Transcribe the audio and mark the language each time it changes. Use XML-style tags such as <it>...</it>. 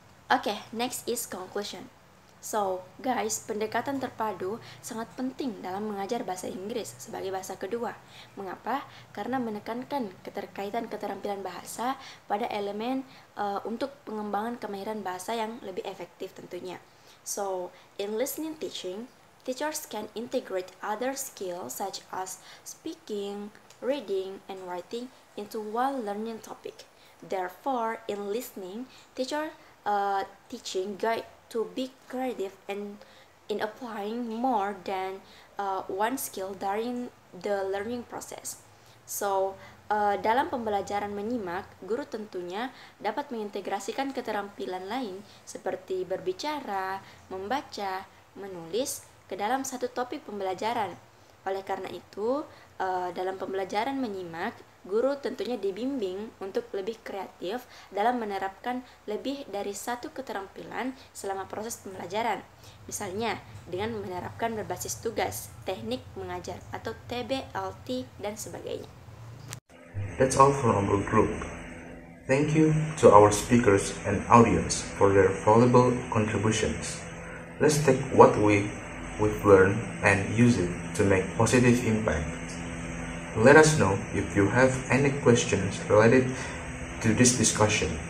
<en>Okay, next is conclusion.</en> <id>So, guys, pendekatan terpadu sangat penting dalam mengajar bahasa Inggris sebagai bahasa kedua. Mengapa? Karena menekankan keterkaitan keterampilan bahasa pada elemen untuk pengembangan kemahiran bahasa yang lebih efektif tentunya.</id> <en>So, in listening teaching, teachers can integrate other skills such as speaking, reading, and writing into one learning topic. Therefore, in listening, teacher teaching guide to be creative and in applying more than one skill during the learning process.</en> <id>So, dalam pembelajaran menyimak, guru tentunya dapat mengintegrasikan keterampilan lain seperti berbicara, membaca, menulis ke dalam satu topik pembelajaran. Oleh karena itu, dalam pembelajaran menyimak, guru tentunya dibimbing untuk lebih kreatif dalam menerapkan lebih dari satu keterampilan selama proses pembelajaran. Misalnya, dengan menerapkan berbasis tugas, teknik mengajar atau TBLT, dan sebagainya.</id> <en>That's all from our group. Thank you to our speakers and audience for their valuable contributions. Let's take what we've learned and use it to make positive impact. Let us know if you have any questions related to this discussion.</en>